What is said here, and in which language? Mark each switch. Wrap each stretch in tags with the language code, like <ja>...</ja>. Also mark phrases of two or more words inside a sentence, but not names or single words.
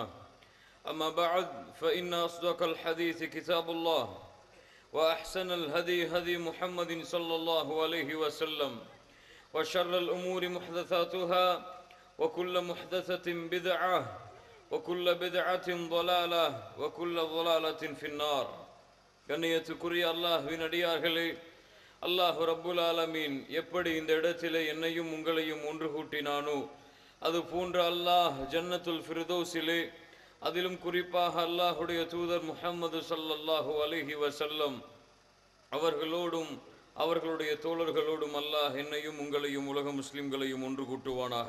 <ar>أما بعد فإن أصدق الحديث كتاب الله وأحسن الهدي هدي محمد صلى الله عليه وسلم وشر الأمور محدثاتها وكل محدثة بدعة وكل بدعة ضلالة وكل ضلالة في النار.</ar> <ta>கண்ணியத்துக்குரிய அல்லாஹ்வின் அடியார்களே, அல்லாஹ்</ta> <ar>رب العالمين</ar> <ta>எப்படி இந்த இடத்திலே என்னையும் உங்களையும் ஒன்று கூட்டினானோ அது போன்ற அல்லாஹ் ஜன்னத்துல் ஃபிர்தௌஸிலே, அதிலும் குறிப்பாக அல்லாஹுடைய தூதர் முஹம்மது</ta> <ar>صلى الله عليه وسلم</ar> <ta>அவர்களோடும் அவர்களுடைய தோழர்களோடும் அல்லாஹ் என்னையும் உங்களையும் உலக முஸ்லிம்களையும் ஒன்று கூட்டுவானாக.</ta>